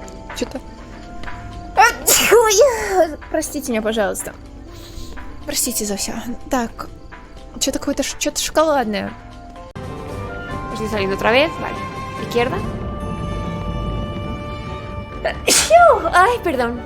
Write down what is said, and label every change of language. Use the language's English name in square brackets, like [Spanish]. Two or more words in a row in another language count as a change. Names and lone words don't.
[Russian] Что-то... Ой, простите меня, пожалуйста. Простите за все. Так, что-то какое-то что-то шоколадное. [Spanish] Estoy saliendo otra vez. Vale. Izquierda. Ay, perdón.